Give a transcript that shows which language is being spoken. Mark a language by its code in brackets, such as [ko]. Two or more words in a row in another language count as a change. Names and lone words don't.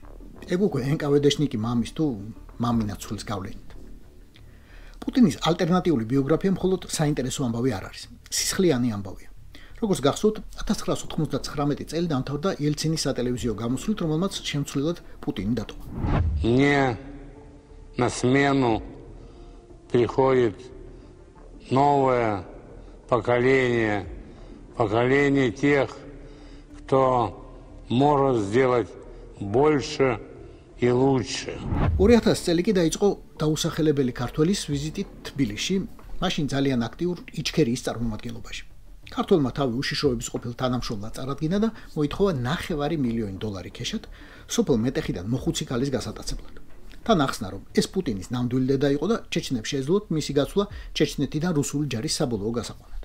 [ka] ეგ უკვე NKVD-შნიკი მამის თუ მამინაცულის გავლენით. პუტინის ალტერნატიული ბიოგრაფია მხოლოდ საინტერესო ამბავი არ არის. სისხლიანი ამბავია. როგორც გახსოვთ, 1999 წელი დამთავრდა ელცინის სატელევიზიო გამოსვლით, რომელმაც შემცვლელად პუტინი დატოვა. [ru] На смену приходит новое поколение, поколение тех, кто может сделать больше и лучше. [ka] 2000 წელი კი დაიწყო დაუსახელებელი ქართველის ვიზიტით თბილისში, მაშინ ძალიან აქტიურ იჩქერიის წარმომადგენლობაში. ქართველმა თავი უშიშროების ყოფილ თანამშრომლად წარადგინა და მოითხოვა $900,000 ქეშად სოფელ მეტეხიდან მოხუცი ქალის გასატაცებლად. თან ახსნა, რომ ეს პუტინის ნამდვილი დედა იყო და ჩეჩნებს შეეძლოთ მისი გაცვლა ჩეჩნეთიდან რუსული ჯარის საბოლოო გასაყვანად.